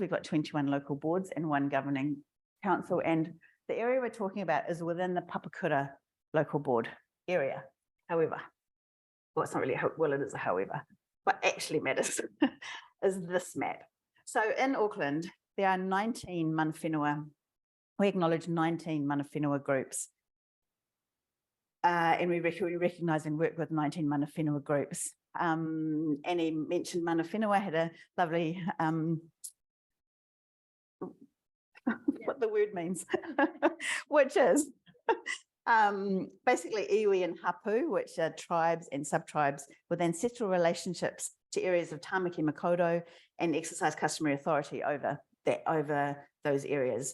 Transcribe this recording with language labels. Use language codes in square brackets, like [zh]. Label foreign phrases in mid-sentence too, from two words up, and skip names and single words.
[en] We've got 21 local boards and 1 governing council. And the area we're talking about is within the Paataka local board area. However, well, it's not really, well, it is a however. What actually matters is this map. So in Auckland, there are 19 [mi] mana whenua. [en] We acknowledge 19 [mi] mana whenua [en] groups. And we recognise and work with 19 [mi] mana whenua [en] groups. Annie mentioned [mi] mana whenua [en] had a lovely, what the word means, which is basically iwi and hapu, which are tribes and sub-tribes with ancestral relationships to areas of Tāmaki Makaurau and exercise customary authority over those areas.